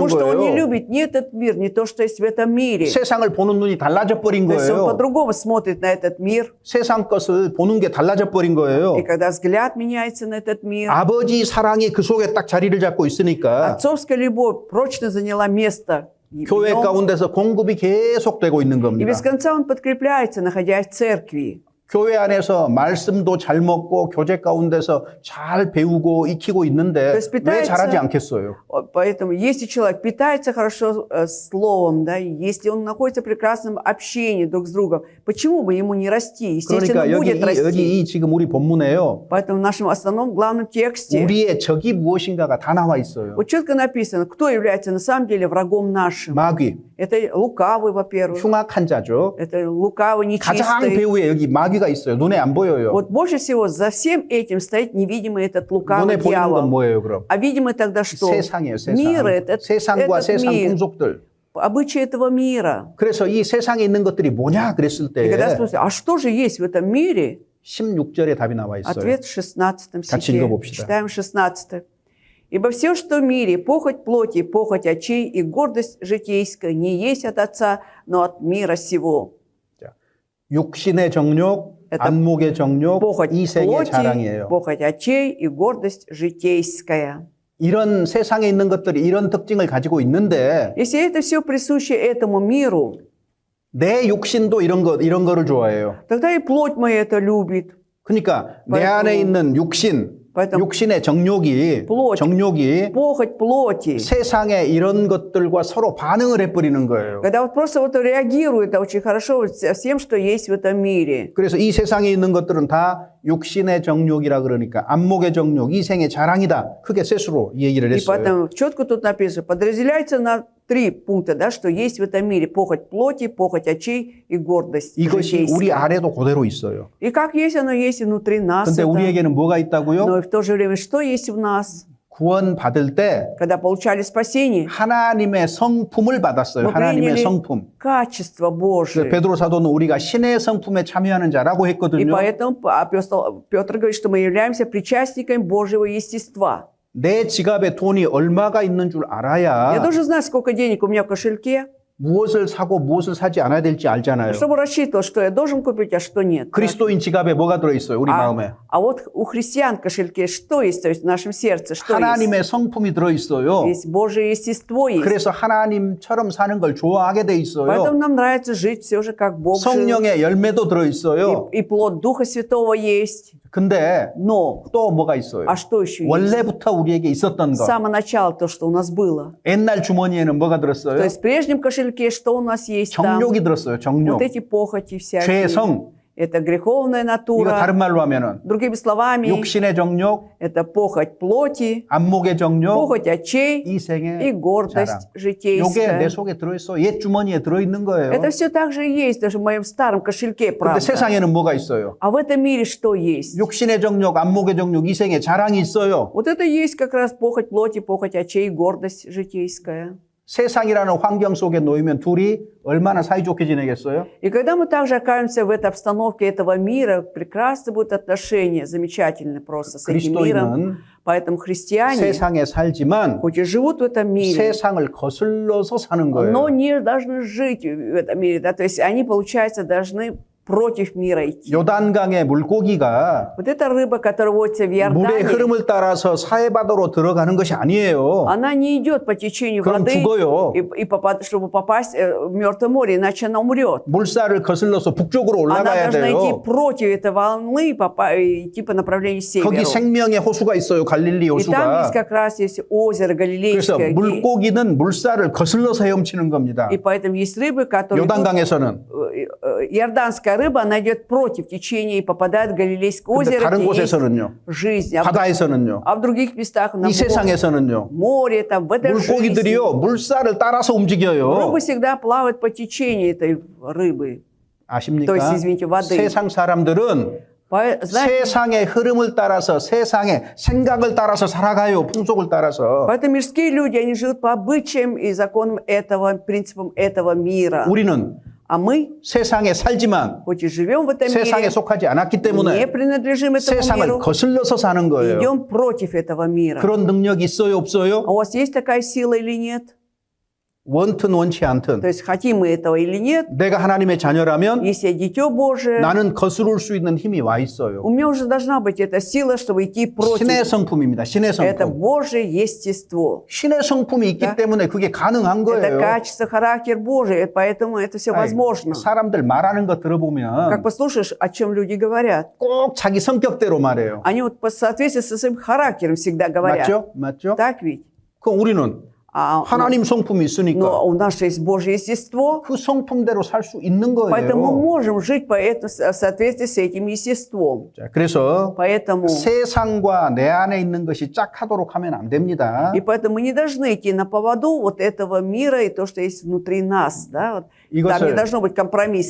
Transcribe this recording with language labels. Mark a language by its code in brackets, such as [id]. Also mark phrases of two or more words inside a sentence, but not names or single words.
[ru] Потому что он не [ko] 거예요. [ru] любит ни этот мир, ни то, что есть в этом мире. [ko] 세상을 보는 눈이 달라져 버린 [ru] То есть он [ko] 거예요. [ru] по-другому смотрит на этот мир. [ko] 세상 것을 보는 게 달라져 버린 거예요. [ru] И когда взгляд меняется на этот мир, [ko] 아버지 사랑이 그 속에 딱 자리를 잡고 있으니까 [ru] отцовская любовь прочно заняла место в [ko] 교회 [ru] нем. [ko] 가운데서 공급이 계속되고 있는 [ru] И [ko] 겁니다. [ru] без конца он подкрепляется, находясь в церкви. [ko] 교회 안에서 말씀도 잘 먹고 교제 가운데서 잘 배우고 익히고 있는데 [ru] То есть [ko] 왜 [ru] питается- [ko] 잘하지 않겠어요? [ru] Поэтому если человек питается хорошо словом, да, и если он находится в прекрасном общении друг с другом, почему бы ему не расти? Естественно, [ko] 그러니까 [ru] будет расти. [ko] 여기 이 지금 우리 본문에요. [ru] Поэтому в нашем основном главном тексте [ko] 우리의 적이 무엇인가가 다 나와 있어요. [ru] вот четко написано, кто является на самом деле врагом нашим. [ko] 마귀, [ru] Это лукавый, во-первых. [ko] 흉악한 자죠. [ru] Это лукавый, [ko] 가장 [ru] нечистый. [ko] 배후에 여기 마귀가 있어요. 눈에 안 보여요. [ru] Вот больше всего за всем этим стоит невидимый этот лукавый [ko] 눈에 보이는 건 [ru] дьявол. [ko] 뭐예요, 그럼? [ru] А видимый тогда что? [ko] 세상이에요, 세상. [ru] Мир этот, [ko] 세상과 [ru] этот [ko] 세상 [ru] мир, [ko] 풍속들. [ru] обычаи этого мира. [ko] 그래서 이 세상에 있는 것들이 뭐냐 그랬을 [ru] И [ko] 때 [ru] когда спросят, а что же есть в этом мире? [ko] 16절에 답이 나와 있어요. [ru] Ответ в 16 [ko] 같이 [ru] стихе. [ko] 읽어봅시다. [ru] Читаем 16. «Ибо все, что в мире, похоть плоти, похоть очей и гордость житейская, не есть от Отца, но от мира сего». [ko] 육신의 정욕, [ru] Это [ko] 안목의 정욕, [ru] Похоть [ko] 이생의 [ru] плоти, [ko] 자랑이에요. [ru] похоть очей и гордость житейская. [ko] 이런 세상에 있는 것들이 이런 특징을 가지고 있는데 [ru] Если это все присуще этому миру, [ko] 내 육신도 이런 거를 좋아해요. [ru] тогда и плоть моя это любит. [ko] 그러니까 내 [ru] поэтому- [ko] 안에 있는 육신의 정욕이 [ru] Похоть плоти. [ko] 세상에 이런 것들과 서로 반응을 해버리는 거예요. [ru] Когда вот просто вот реагирует очень хорошо вот со всем, что есть в этом мире. [ko] 그래서 이 세상에 있는 것들은 다 육신의 정욕이라 그러니까 안목의 정욕, 이생의 자랑이다. 크게 셋으로 이 얘기를 [ru] И [ko] 했어요. [ru] поэтому четко тут написано, подразделяется на 3 пункта, да, что есть в этом мире. Похоть плоти, похоть очей и гордость [ko] 이것이 우리 [ru] житейская. [ko] 안에도 그대로 있어요. [ru] И как есть, оно есть и внутри нас. [ko] 근데 [ru] это. [ko] 우리에게는 뭐가 [ru] Но [ko] 있다고요? [ru] и в то же время, что есть в нас? [ko] 구원 받을 때 [ru] Когда получали спасение, [ko] 하나님의 성품을 받았어요. 뭐 하나님의 [ru] приняли [ko] 성품. [ru] качество Божие. [ko] 베드로 사도는 우리가 신의 성품에 참여하는 자라고 [ru] И [ko] 했거든요. [ru] поэтому апостол Петр говорит, что мы являемся причастниками Божьего естества. [ko] 내 지갑에 돈이 얼마가 있는 줄 [ru] Я [ko] 알아야 [ru] должен знать, сколько денег у меня в кошельке, [ko] 무엇을 사고 무엇을 사지 않아야 될지 알잖아요. [ru] чтобы рассчитывал, что я должен купить, а что нет. [ko] 그리스도인 지갑에 뭐가 들어있어요? 우리 마음에. [ru] А вот у христиан в кошельке что есть, то есть в нашем сердце, что есть? [ko] 하나님의 성품이 들어있어요. [ru] Есть Божие естество есть. [ko] 그래서 하나님처럼 사는 걸 좋아하게 돼 있어요. [ru] Поэтому нам нравится жить все же как Бог жил. [ko] 성령의 열매도 들어있어요. [ru] И плод Духа Святого есть. [ko] 근데 [ru] Но, [ko] 또 뭐가 있어요? [ru] а что еще есть? [ko] 원래부터 우리에게 있었던 [ru] С [ko] 거. [ru] самого начала то, что у нас было. [ko] 옛날 주머니에는 뭐가 [ru] То [ko] 들었어요? [ru] есть в прежнем кошельке что у нас есть там? [ko] 정욕이 들었어요. 정욕. [ru] Вот эти похоти всякие. [ko] 죄성. [ru] Это греховная [ko] 이거 [ru] натура. [ko] 다른 말로 하면은 [ru] Другими словами, [ko] 육신의 정욕, [ru] это похоть плоти, [ko] 안목의 정욕, [ru] похоть очей и [ko] 이생의 자랑. [ru] гордость [ko] 요게 내 [ru] житейская. [ko] 속에 들어있어. 옛 주머니에 들어있는 거예요. [ru] Это все также есть, даже в моем старом кошельке, [ko] 근데 [ru] правда. [ko] 세상에는 뭐가 있어요? [ru] А в этом мире что есть? [ko] 육신의 정욕, 안목의 정욕, 이생의 자랑이 있어요. [ru] Вот это есть как раз похоть плоти, похоть очей, гордость житейская. [ko] 세상이라는 환경 속에 놓이면 둘이 얼마나 사이좋게 지내겠어요? [ru] И когда мы также окажемся в этой обстановке этого мира, прекрасно будут отношения, замечательные просто с этим миром. [ko] 그리스도인은 [ru] Поэтому христиане, [ko] 세상에 살지만 [ru] хоть и живут в этом мире, [ko] 세상을 거슬러서 사는 [ru] но [ko] 거예요. [ru] не должны жить в этом мире. Да? То есть они, получается, должны против мира идти. [ko] 요단강의 물고기가 [ru] Вот эта рыба, которая водится в [ko] 물의 [ru] Иордане, [ko] 흐름을 따라서 사해바다로 들어가는 것이 아니에요. [ru] она не идет по течению [ko] 그럼 [ru] воды, [ko] 죽어요. [ru] чтобы попасть в Мертвое море, иначе она умрет. [ko] 물살을 거슬러서 북쪽으로 [ru] Она [ko] 올라가야 [ru] должна идти [ko] 돼요. [ru] против этой волны и идти по направлению к [ko] 거기 [ru] северу. [ko] 생명의 호수가 있어요. 갈릴리 [ru] И там есть [ko] 호수가. [ru] как раз есть озеро [ko] 그래서 [ru] Галилейское. [ko] 물고기는 물살을 거슬러서 헤엄치는 겁니다. [ru] И поэтому есть рыбы, которые... идут, [ko] 요단강에서는. [ru] иорданская рыба, она идет против течения и попадает в Галилейское [ko] 근데 [ru] озеро, [ko] 다른 [ru] где есть [ko] 곳에서는요. [ru] жизнь. [ko] 바다에서는요. [ru] А в других местах, на [ko] 이 세상에서는요. [ru] море, там, в этой жизни, [ko] 물고기들이요. 물살을 따라서 움직여요. [ru] рыбы всегда плавают по течению этой рыбы. [ko] 아십니까? [ru] То есть, извините, воды. [ko] 세상 사람들은 [ru] Знаете, [ko] 세상의 흐름을 따라서 세상의 생각을 따라서 살아가요. 풍속을 따라서. [ru] поэтому мирские люди, они живут по обычаям и законам этого, принципам этого мира. [ko] 우리는 [ru] А мы, [ko] 세상에 살지만 [ru] хоть и живем в этом [ko] 세상에 [ru] мире, [ko] 속하지 않았기 [ru] не [ko] 때문에 [ru] принадлежим этому [ko] 세상을 [ru] миру, [ko] 거슬러서 사는 거예요. [ru] идем против этого мира. [ko] 그런 능력이 있어요, [ru] А [ko] 없어요? [ru] у вас есть такая сила или нет? [ko] 원튼 원치 않든 [ru] То есть хотим мы этого или нет? [ko] 내가 하나님의 자녀라면 [ru] Если я дитё Божие, [ko] 나는 거스를 수 있는 힘이 와 [ru] у [ko] 있어요. [ru] меня уже должна быть эта сила, чтобы идти против. [ko] 신의 성품입니다. 신의 [ru] Это [ko] 성품. [ru] Божье естество. [ko] 신의 성품이 있기 [ru] Да. [ko] 때문에 그게 가능한 [ru] Это [ko] 거예요. [ru] качество, характер Божий, поэтому это все [ko] 아이, [ru] возможно. [ko] 사람들 말하는 거 [ru] Как [ko] 들어보면 [ru] послушаешь, о чем люди говорят. [ko] 꼭 자기 성격대로 말해요. [ru] Они вот по соответствии со своим характером всегда говорят. [ko] 맞죠? 맞죠? [ru] Так ведь? [ko] 그럼 우리는 [ru] А, [ko] 하나님 성품이 있으니까 [ru] но у нас же есть Божье естество, [ko] 그 성품대로 살 수 있는 [ru] поэтому мы [ko] 거예요. [ru] можем жить в соответствии с этим естеством. [ko] 자, 그래서 [ru] Поэтому, [ko] 세상과 내 안에 있는 것이 짝하도록 하면 안 됩니다. [ru] и поэтому мы не должны идти на поводу вот этого мира и то, что есть внутри нас. Да? Вот, там не [ko] 이것을 [ru] должно быть компромисса.